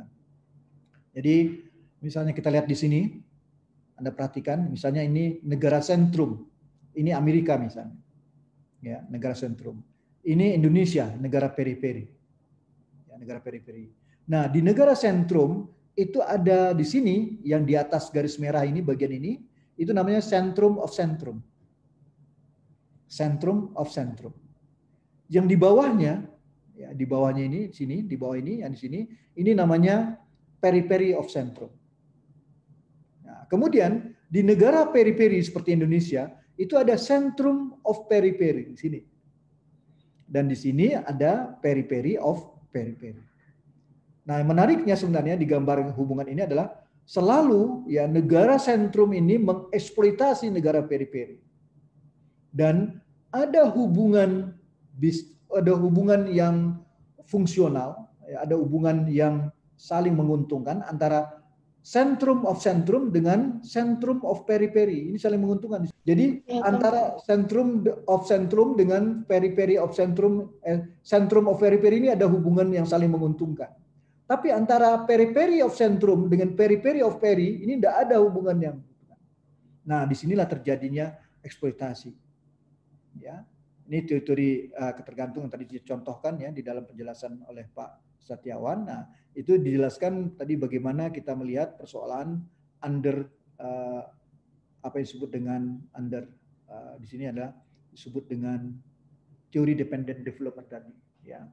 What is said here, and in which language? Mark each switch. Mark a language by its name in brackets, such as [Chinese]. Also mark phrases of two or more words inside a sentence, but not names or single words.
[Indonesian] Jadi misalnya kita lihat di sini, Anda perhatikan, misalnya ini negara sentrum, ini Amerika misalnya, ya, negara sentrum. Ini Indonesia, negara periferi, ya, negara periferi. Nah, di negara sentrum itu ada di sini yang di atas garis merah ini, bagian ini, itu namanya [English] centrum of centrum, centrum of centrum. [Indonesian] Yang di bawahnya, ya, di bawahnya ini, sini, di bawah ini, yang di sini, ini namanya [English] periphery of centrum. [Indonesian] Nah, kemudian di negara periphery seperti Indonesia itu ada [English] centrum of periphery [Indonesian] di sini, dan di sini ada [English] periphery of periphery. [Indonesian] Nah, yang menariknya sebenarnya di gambar hubungan ini adalah selalu, ya, negara sentrum ini mengeksploitasi negara periphery, dan ada hubungan yang fungsional, ya, ada hubungan yang saling menguntungkan antara [English] centrum of centrum [Indonesian] dengan [English] centrum of periphery. [Indonesian] Ini saling menguntungkan. Jadi antara [English] centrum of centrum [Indonesian] dengan [English] periphery of centrum, centrum of periphery [Indonesian] ini ada hubungan yang saling menguntungkan. Tapi antara [English] periphery of centrum [Indonesian] dengan [English] periphery of peri [Indonesian] ini tidak ada hubungan yang menguntungkan. Nah, disinilah terjadinya eksploitasi. Ya. Ini teori ketergantungan tadi dicontohkan, ya, di dalam penjelasan oleh Pak Satiawan. Nah, itu dijelaskan tadi bagaimana kita melihat persoalan under apa yang disebut dengan under di sini adalah disebut dengan teori [English] dependent development [Indonesian] tadi, ya.